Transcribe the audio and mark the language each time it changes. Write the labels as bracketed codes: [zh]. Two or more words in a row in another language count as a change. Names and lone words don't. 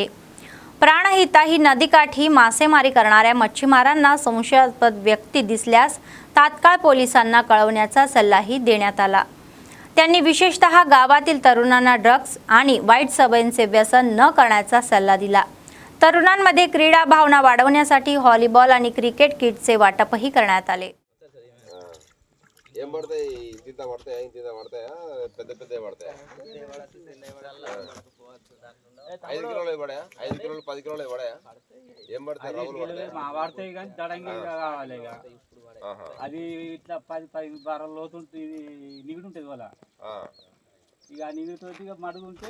[mr] प्राणहिता ही नदीकाठी मासेमारी करणाऱ्या मच्छीमारांना संशयास्पद व्यक्ती दिसल्यास तात्काळ पोलिसांना कळवण्याचा सल्लाही देण्यात आला। त्यांनी विशेषतः गावातील तरुणांना ड्रग्ज आणि वाईट सवयींचे व्यसन न करण्याचा सल्ला दिला। तरुणांमध्ये क्रीडा भावना वाढवण्यासाठी व्हॉलीबॉल आणि क्रिकेट किटचे वाटपही करण्यात आले। [te] ఏం పడతాయి ఇంత పడతాయా ఇంత పడతాయా పెద్ద పెద్ద పడతాయా 5 కిలోలు పడాయా 5 కిలోలు 10 కిలోలు పడాయా ఏం పడతాయి రౌలు పడతాయి పడతాయి కానీ తడంగి కావాలి ఇక అది ఇట్లా 10 12 లోతు నిగిడి ఉంటుంది వాళ్ళ ఇక నిగిడితో ఇక మడుగుంటే